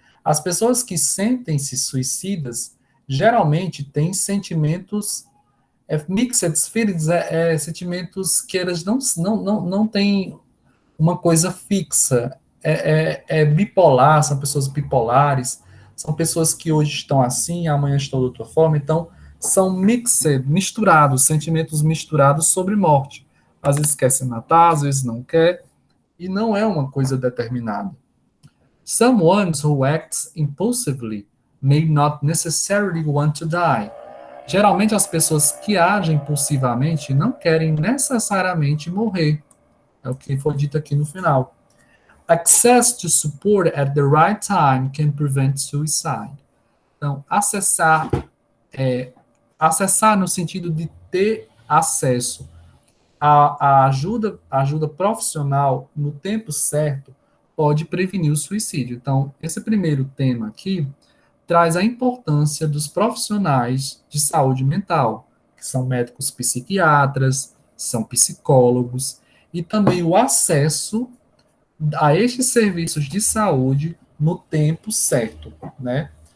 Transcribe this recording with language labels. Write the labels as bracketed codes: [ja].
[pt] As pessoas que sentem-se suicidas geralmente têm sentimentos [en] mixed feelings, [pt] sentimentos que elas não têm uma coisa fixa, é bipolar, são pessoas bipolares, são pessoas que hoje estão assim, amanhã estão de outra forma, então são mixed, misturados, sentimentos misturados sobre morte. Às vezes quer se matar, às vezes não quer, e não é uma coisa determinada. [en] Someone who acts impulsively may not necessarily want to die. [pt] Geralmente as pessoas que agem impulsivamente não querem necessariamente morrer. É o que foi dito aqui no final. [en] Access to support at the right time can prevent suicide. [pt] Então, acessar no sentido de ter acesso à ajuda profissional no tempo certo pode prevenir o suicídio. Então, esse primeiro tema aqui traz a importância dos profissionais de saúde mental, que são médicos psiquiatras, são psicólogos, e também o acesso a estes serviços de saúde no tempo certo, né?